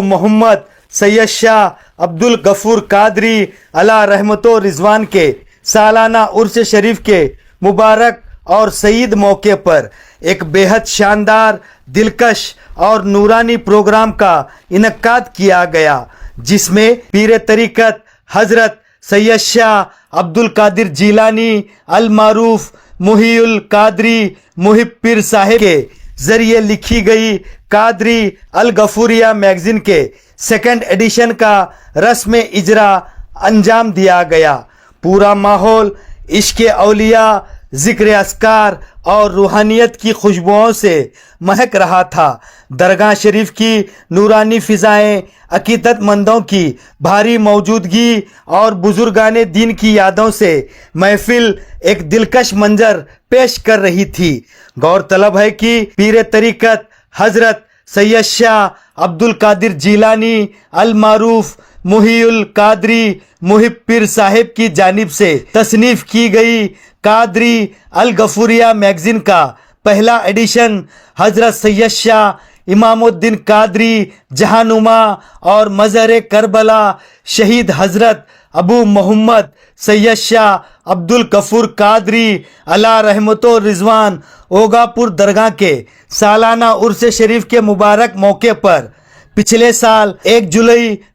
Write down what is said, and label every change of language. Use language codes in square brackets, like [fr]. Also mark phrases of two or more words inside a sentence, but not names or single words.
[hi] मोहम्मद सैयद शाह अब्दुल गफूर कादरी अला रहमतो रिजवान के सालाना उर्स शरीफ के मुबारक और सईद मौके पर एक बेहद शानदार दिलकश और नूरानी प्रोग्राम का इनकाद किया गया, जिसमें पीर तरीकत हजरत सैयद शाह अब्दुल कादिर जीलानी अल मारूफ मुहीउल कादरी मुहिब पीर साहिब के जरिए लिखी गई कादरी अल गफूरिया मैगजीन के [en] second edition [hi] का रस्म इजरा अंजाम दिया गया। पूरा माहौल इश्क औलिया जिक्र अस्कार और रूहानियत की खुशबुओं से महक रहा था। दरगाह शरीफ की नूरानी फिजाएं अकीदतमंदों की भारी मौजूदगी और बुजुर्गाने दीन की यादों से महफिल एक दिलकश मंजर पेश कर रही थी। गौरतलब है कि पीर तरीकत हजरत सैयद शाह अब्दुल कादिर जीलानी अल मारूफ मुहीउल कादरी मुहिब पीर साहिब की जानिब से तसनीफ की गई कादरी अल गफूरिया मैगजीन का पहला एडिशन हजरत सैयद शाह इमामुद्दीन कादरी जहानुमा और मजहर करबला शहीद हजरत अबू मोहम्मद सैयद शाह अब्दुल गफूर कादरी अला रहमतो रिजवान ओगापुर दरगाह के सालाना उर्स शरीफ के मुबारक मौके पर पिछले साल 1 जुलाई